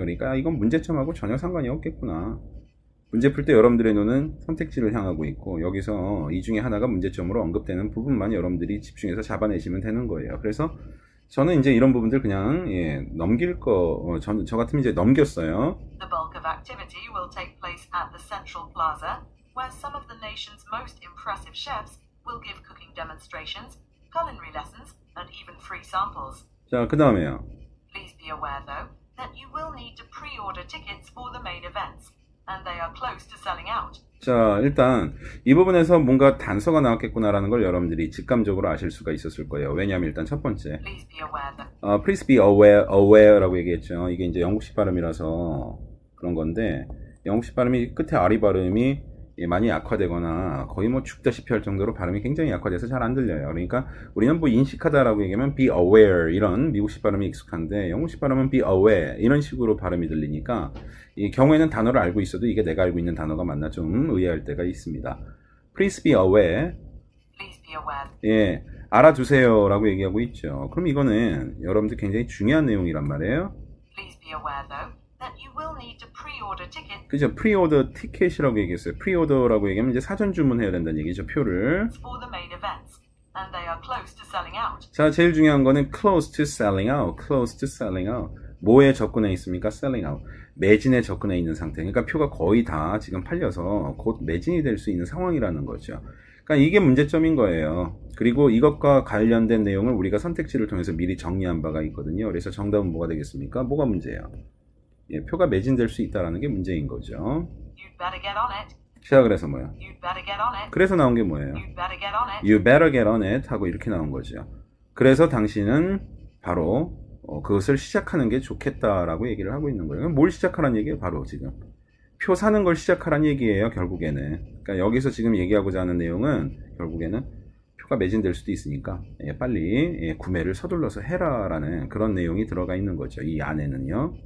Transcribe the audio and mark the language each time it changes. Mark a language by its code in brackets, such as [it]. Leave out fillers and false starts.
[ko] 그러니까 이건 문제점하고 전혀 상관이 없겠구나. 문제 풀 때 여러분들의 눈은 선택지를 향하고 있고 여기서 이 중에 하나가 문제점으로 언급되는 부분만 여러분들이 집중해서 잡아내시면 되는 거예요. 그래서 저는 이제 이런 부분들 그냥 예, 넘길 저 같으면 이제 넘겼어요. [en] The bulk of activity will take place at the Central Plaza, where some of the nation's most impressive chefs will give cooking demonstrations, culinary lessons, and even free samples. [ko] 자, 그 다음에요. [en] Please be aware, though, that you will need to pre-order tickets for the main events, and they are close to selling out. [ko] 자, 일단 이 부분에서 뭔가 단서가 나왔겠구나라는 걸 여러분들이 직감적으로 아실 수가 있었을 거예요. 왜냐하면 일단 첫 번째, [en] Please be aware that please be aware [ko] 라고 얘기했죠. 이게 이제 영국식 발음이라서 그런 건데 영국식 발음이 끝에 R이 발음이 많이 약화되거나 거의 뭐 죽다시피 할 정도로 발음이 굉장히 약화돼서 잘 안 들려요. 그러니까 우리는 뭐 인식하다라고 얘기하면 [en] be aware [ko] 이런 미국식 발음이 익숙한데 영국식 발음은 be aware 이런 식으로 발음이 들리니까 이 경우에는 단어를 알고 있어도 이게 내가 알고 있는 단어가 맞나 좀 의아할 때가 있습니다. [en] Please be aware. Please be aware. [ko] 예, 알아두세요라고 얘기하고 있죠. 그럼 이거는 여러분들 굉장히 중요한 내용이란 말이에요. [en] Please be aware, though, that you will need to pre-order tickets [ko] 그죠? 프리오더 티켓이라고 얘기했어요. 프리오더라고 얘기하면 이제 사전 주문해야 된다는 얘기죠. 표를. [en] for the main events, and they are close to selling out. [ko] 자, 제일 중요한 거는 [en] close to selling out. close to selling out. [ko] 뭐에 접근해 있습니까? selling out. 매진에 접근해 있는 상태. 그러니까 표가 거의 다 지금 팔려서 곧 매진이 될 수 있는 상황이라는 거죠. 그러니까 이게 문제점인 거예요. 그리고 이것과 관련된 내용을 우리가 선택지를 통해서 미리 정리한 바가 있거든요. 그래서 정답은 뭐가 되겠습니까? 뭐가 문제예요? 예, 표가 매진될 수 있다는 게 문제인 거죠. [en] You'd better get on it. [ko] 자, 그래서 뭐야? [en] You'd better get on it. [ko] 그래서 나온 게 뭐예요? [en] You'd better get on it. You better get on it [ko] 하고 이렇게 나온 거죠. 그래서 당신은 바로 그것을 시작하는 게 좋겠다라고 얘기를 하고 있는 거예요. 뭘 시작하라는 얘기예요? 바로 지금 표 사는 걸 시작하라는 얘기예요. 결국에는. 그러니까 여기서 지금 얘기하고자 하는 내용은 결국에는 표가 매진될 수도 있으니까 빨리 구매를 서둘러서 해라라는 그런 내용이 들어가 있는 거죠. 이 안에는요.